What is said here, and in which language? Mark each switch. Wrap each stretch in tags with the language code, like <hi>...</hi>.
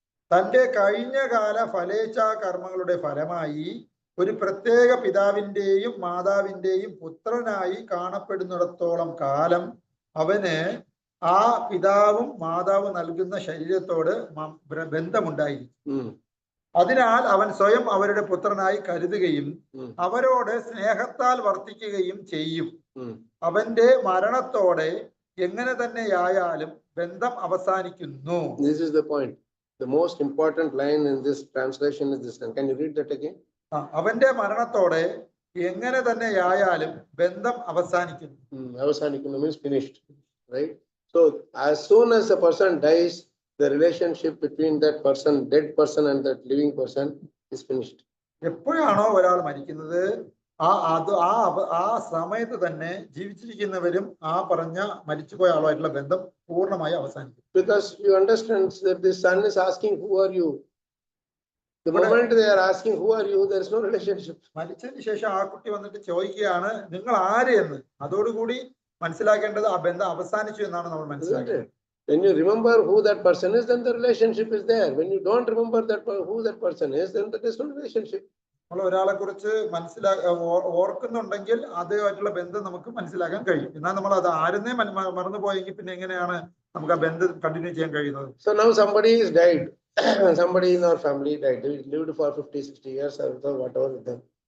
<ml>തന്റെ കഴിഞ്ഞകാല ഫലേച്ഛാ കർമ്മങ്ങളുടെ ഫലമായി ഒരു പ്രത്യേക പിതാവിന്റെയും മാതാവിന്റെയും പുത്രനായി കാണപ്പെടുന്നിടത്തോളം കാലം അവന് ആ പിതാവും മാതാവും നൽകുന്ന ശരീരത്തോട് ബന്ധമുണ്ടായിരിക്കും. അതിനാൽ അവൻ സ്വയം അവരുടെ പുത്രനായി കരുതുകയും അവരോട് സ്നേഹത്താൽ വർത്തിക്കുകയും ചെയ്യും. അവന്റെ മരണത്തോടെ എങ്ങനെ തന്നെയായാലും ബന്ധം അവസാനിക്കുന്നു.</ml> <en>This is the point. The most important line in this translation is this one. Can you read that again?</en> <ml>അവന്റെ മരണത്തോടെ എങ്ങനെ തന്നെയായാലും ബന്ധം അവസാനിക്കുന്നു.</ml> <en>Avasanikunnu means finished, right? So as soon as a person dies, the relationship between that person, dead person, and that living person is finished.</en> <ml>എപ്പോഴാണോ ഒരാൾ മരിക്കുന്നത് ആ സമയത്ത് തന്നെ ജീവിച്ചിരിക്കുന്നവരും ആ പറഞ്ഞ മരിച്ചുപോയ ആളുമായിട്ടുള്ള ബന്ധം പൂർണ്ണമായി അവസാനിക്കും.</ml> <en>Because you understand that the son is asking, who are you? The moment they are asking who are you, there is no relationship.</en> <ml>മരിച്ചതിന് ശേഷം ആ കുട്ടി വന്നിട്ട് ചോദിക്കുകയാണ് നിങ്ങൾ ആര് എന്ന്. അതോടുകൂടി മനസ്സിലാക്കേണ്ടത് ആ ബന്ധം അവസാനിച്ചു എന്നാണ് നമ്മൾ മനസ്സിലാക്കേണ്ടത്.</ml> <en>When you remember who that person is, then the relationship is there. When you don't remember who that person is, then there is no relationship.</en> <ml>നമ്മൾ ഒരാളെ കുറിച്ച് ഓർക്കുന്നുണ്ടെങ്കിൽ അതുമായിട്ടുള്ള ബന്ധം നമുക്ക് മനസ്സിലാക്കാൻ കഴിയും. എന്നാൽ നമ്മൾ അത് ആരെന്നേ മറന്നുപോയെങ്കിൽ പിന്നെ എങ്ങനെയാണ് നമുക്ക് ആ ബന്ധം കണ്ടിന്യൂ ചെയ്യാൻ കഴിയുന്നത്?</ml> <en>So now somebody is died. Somebody in our family died. They lived for 50-60 years or whatever with them.</en>